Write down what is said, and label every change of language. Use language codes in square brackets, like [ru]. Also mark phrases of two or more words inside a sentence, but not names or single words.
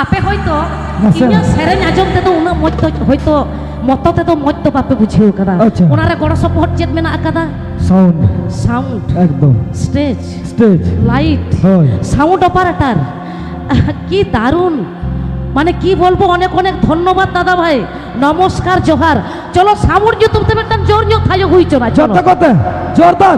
[bn] হয়তো [sat] ᱱᱟᱥᱮ ᱤᱧᱟᱹᱜ ᱥᱮᱨᱮᱧ ᱟᱸᱡᱚᱢ ᱛᱮᱫᱚ ᱩᱱᱟᱹᱜ ᱢᱚᱡᱽ ᱫᱚ ᱦᱚᱭᱛᱚ ᱢᱚᱛᱚ ᱛᱮᱫᱚ ᱢᱚᱡᱽ ᱫᱚ ᱵᱟᱯᱮ ᱵᱩᱡᱷᱟᱹᱣ ᱠᱟᱫᱟ ᱟᱪᱪᱷᱟ। ᱚᱱᱟᱨᱮ ᱜᱚᱲᱚ ᱥᱚᱯᱚᱦᱚᱫ ᱪᱮᱫ ᱢᱮᱱᱟᱜ ᱟᱠᱟᱫᱟ [bn] সাউন্ড সাউন্ড একদম স্টেজ স্টেজ লাইট হয় সাউন্ড অপারেটর কি দারুণ মানে কি বলবো অনেক অনেক ধন্যবাদ দাদা ভাই নমস্কার জোহার চলো সামুর্য তুমি একটা জোর নিয়ে থাইও হইছো না চলো যত কথা জোরদার